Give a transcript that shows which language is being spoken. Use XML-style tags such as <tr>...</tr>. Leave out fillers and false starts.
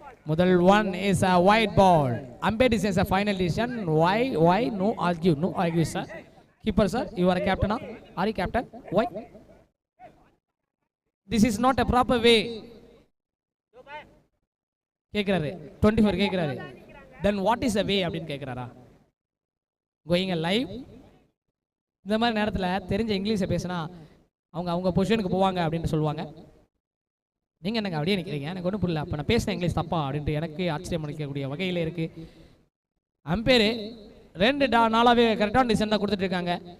<en>முதல் one is a white ball. Umpire decision is a final decision. Why no argue sir. Keeper sir, you are a captain. Are you captain? Why? This is not a proper way.</en> <ta>கேக்குறாரு 24 கேக்குறாரு.</ta> <en>Then what is the way</en> <ta>அப்படினு கேக்குறாரா?</ta> <en>Going live.</en> <ta>இந்த மாதிரி நேரத்துல தெரிஞ்ச இங்கிலீஷை பேசினா அவங்க பொசிஷனுக்கு போவாங்க அப்படின்னு சொல்லுவாங்க. நீங்க என்னங்க அப்படியே நிக்கிறீங்க? எனக்கு ஒன்றும் புரியல. அப்ப நான் பேசின இங்கிலீஷ் தப்பா அப்படின்ட்டு எனக்கு ஆச்சரியம் அளிக்கக்கூடிய வகையில இருக்கு. அம்பேரு 2 நாளாவே கரெக்டான டிசிஷன் தான் கொடுத்துட்டு இருக்காங்க.</ta>